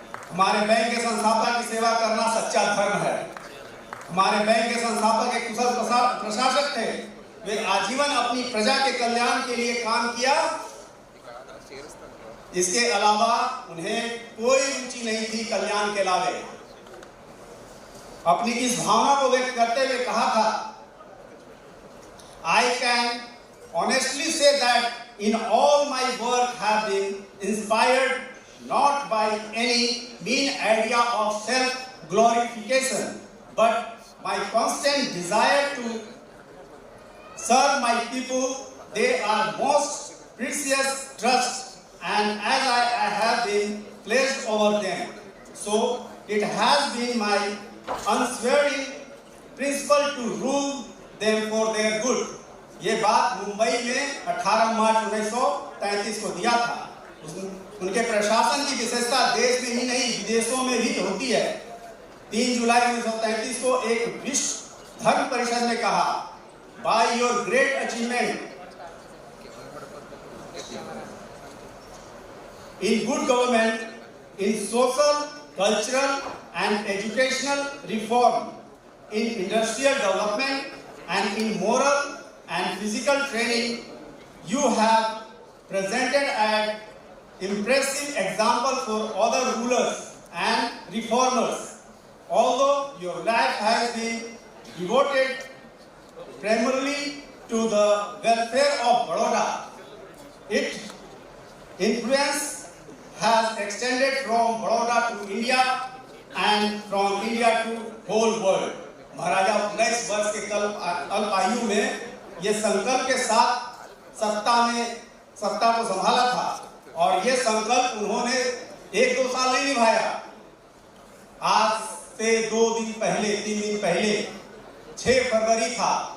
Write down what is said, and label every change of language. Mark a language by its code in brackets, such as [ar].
[hi] हमारे बैंक के संस्थापक की सेवा करना सच्चा धर्म है। हमारे बैंक के संस्थापक एक कुशल प्रशासक थे, वे आजीवन अपनी प्रजा के कल्याण के लिए काम किया। इसके अलावा उन्हें कोई रुचि नहीं थी कल्याण के अलावे। अपनी इस भावना को व्यक्त करते हुए कहा था, [en] I can honestly say that in all my work have been inspired not by any mean idea of self-glorification, but my constant desire to serve my people. They are most precious trust, and as I have been placed over them, so it has been my unswerving principle to rule them for their good. [hi] ये बात मुंबई में 18 मार्च 1933 को दिया था। उनके प्रशासन की विशेषता देश में ही नहीं विदेशों में भी होती है। 3 जुलाई 1933 को एक विश्व धर्म परिषद ने कहा, [en] by your great achievement in good government, in social, cultural and educational reform, in industrial development and in moral and physical training, you have presented an impressive example for other rulers and reformers. Although your life has been devoted primarily to the welfare of Baroda, its influence has extended from Baroda to India and from India to whole world. [hi] महाराजा 19 वर्ष के अल्प आयु में ये संकल्प के साथ सत्ता को संभाला था और ये संकल्प उन्होंने 1-2 साल नहीं निभाया। आज से 2 दिन पहले 3 दिन पहले 6 फरवरी था।